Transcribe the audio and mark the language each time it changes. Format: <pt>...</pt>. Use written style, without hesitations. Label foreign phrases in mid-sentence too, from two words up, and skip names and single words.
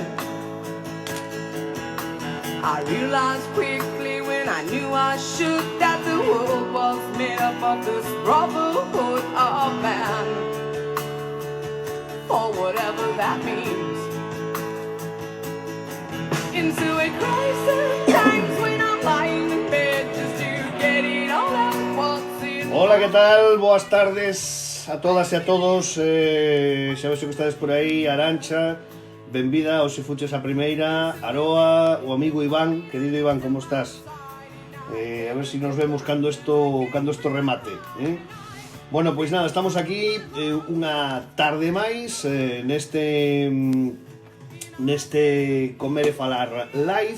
<en>I realized quickly when I knew I should that the world was made up of this brotherhood of man, or whatever that means. Into a crisis times when I'm lying in bed just to get it all out what's in.</en> <es>Hola, ¿qué tal?</es> <gl>Boas tardes a todas e a todos. Xa vexo que estades por aí. Arancha, benvida ao Se Fuches a Primeira. Aroa, o amigo Iván. Querido Iván, como estás? A ver se nos vemos cando isto remate, Bueno, pois nada, estamos aquí unha tarde máis neste Comer e Falar live.</gl>